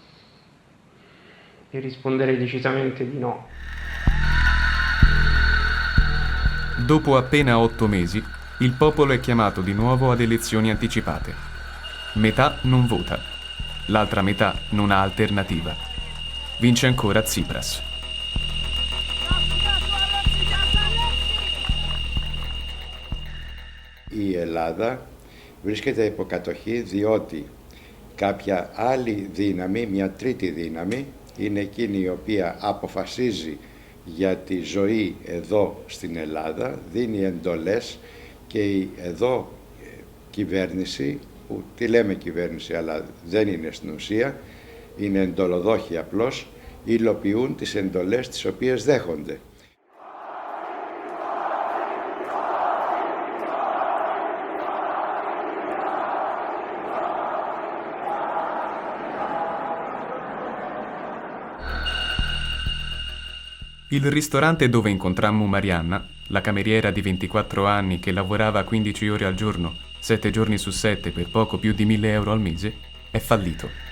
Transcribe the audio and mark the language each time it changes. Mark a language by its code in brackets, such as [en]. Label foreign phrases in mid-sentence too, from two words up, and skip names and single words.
[it] E risponderei decisamente di no. Dopo appena 8 mesi, il popolo è chiamato di nuovo ad elezioni anticipate. Metà non vota, l'altra metà non ha alternativa. Vince ancora Tsipras. [el] Η Ελλάδα βρίσκεται υπό κατοχή διότι κάποια άλλη δύναμη, μια τρίτη δύναμη, είναι εκείνη η οποία αποφασίζει για τη ζωή εδώ στην Ελλάδα, δίνει εντολές και η εδώ κυβέρνηση, που τη λέμε κυβέρνηση αλλά δεν είναι στην ουσία, είναι εντολοδόχοι απλώς, υλοποιούν τις εντολές τις οποίες δέχονται. [it] Il ristorante dove incontrammo Marianna, la cameriera di 24 anni che lavorava 15 ore al giorno, 7 giorni su 7 per poco più di 1.000 euro al mese, è fallito.